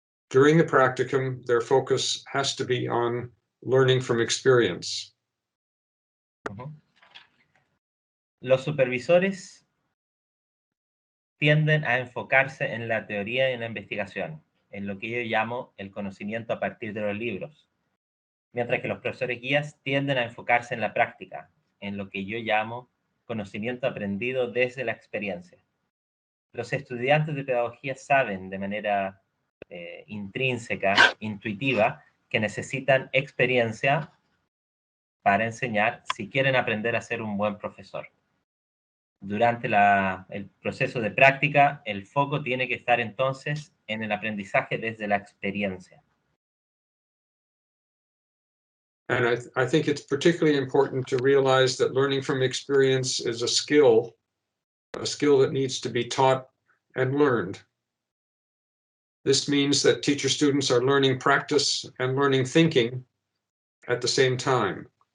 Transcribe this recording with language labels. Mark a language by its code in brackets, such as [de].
[en] During the practicum, their focus has to be on learning from experience. [es] Los supervisores tienden a enfocarse en la teoría y en la investigación, en lo que yo llamo el conocimiento a partir de los libros, mientras que los profesores guías tienden a enfocarse en la práctica, en lo que yo llamo conocimiento aprendido desde la experiencia. Los estudiantes de pedagogía saben de manera intrínseca, intuitiva, que necesitan experiencia para enseñar si quieren aprender a ser un buen profesor. Durante el proceso de práctica, el foco tiene que estar entonces en el aprendizaje desde la experiencia. [en] And I think it's particularly important to realize that learning from experience is a skill that needs to be taught and learned. This means that teacher students are learning practice and learning thinking at the same time.